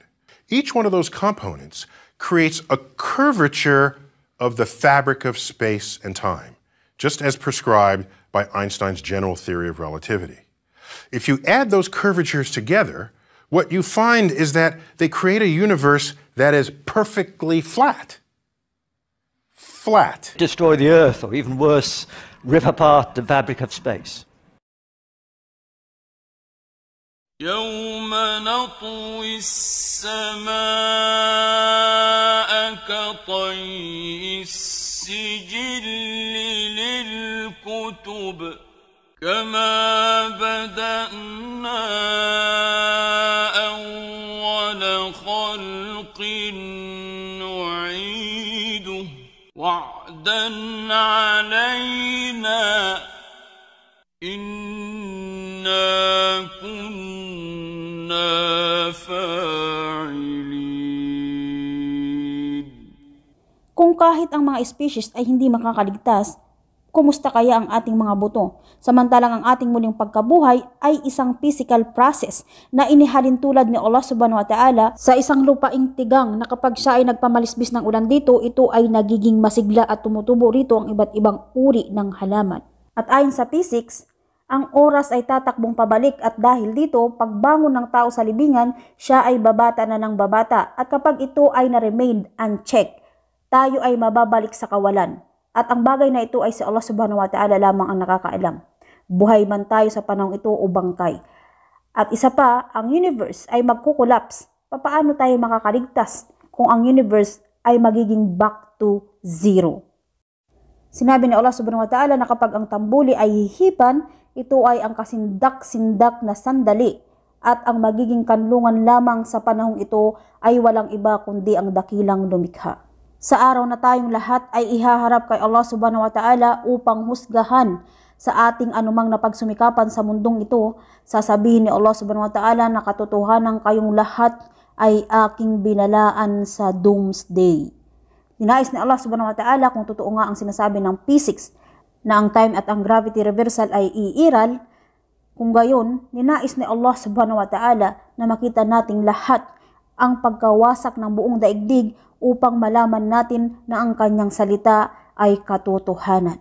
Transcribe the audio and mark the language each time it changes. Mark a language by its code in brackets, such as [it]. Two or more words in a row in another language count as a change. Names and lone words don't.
[en] Each one of those components creates a curvature of the fabric of space and time, just as prescribed by Einstein's general theory of relativity. If you add those curvatures together, what you find is that they create a universe that is perfectly flat. flat. Destroy the Earth, or even worse, rip apart the fabric of space. [ar] يوم نطوي السماء كطي السجل للكتب كما بدأنا أول خلق نعيده وعدا علينا إنا كنا فاعلين. [tl] Kung kahit ang mga species ay hindi makakaligtas, kumusta kaya ang ating mga buto? Samantalang ang ating muling pagkabuhay ay isang [en] physical process [tl] na inihalin tulad ni Allah [ar] سبحانه وتعالى [tl] sa isang lupaing tigang na kapag siya ay nagpamalisbis ng ulan dito, ito ay nagiging masigla at tumutubo rito ang iba't ibang uri ng halaman. At ayon sa physics, ang oras ay tatakbong pabalik at dahil dito, pagbangon ng tao sa libingan, siya ay babata na ng babata at kapag ito ay na- [en] remain unchecked, [tl] tayo ay mababalik sa kawalan. At ang bagay na ito ay si Allah [ar] سبحانه وتعالى [tl] lamang ang nakakaalam. Buhay man tayo sa panahong ito o bangkay. At isa pa, ang universe ay magkukulaps. Papaano tayo makakaligtas kung ang universe ay magiging [en] back to zero? [tl] Sinabi ni Allah [ar] سبحانه وتعالى [tl] na kapag ang tambuli ay hihipan, ito ay ang kasindak-sindak na sandali at ang magiging kanlungan lamang sa panahong ito ay walang iba kundi ang dakilang lumikha. Sa araw na tayong lahat ay ihaharap kay Allah [ar] سبحانه وتعالى [tl] upang husgahan sa ating anumang napagsumikapan sa mundong ito, sasabihin ni Allah [ar] سبحانه وتعالى [tl] na katotohanan kayong lahat ay aking binalaan sa doomsday. Ninais ni Allah [ar] سبحانه وتعالى [tl] kung totoo nga ang sinasabi ng physics na ang time at ang [en] gravity reversal [tl] ay iiral, kung gayon, ninais ni Allah [ar] سبحانه وتعالى [tl] na makita nating lahat ang pagkawasak ng buong daigdig upang malaman natin na ang kanyang salita ay katotohanan.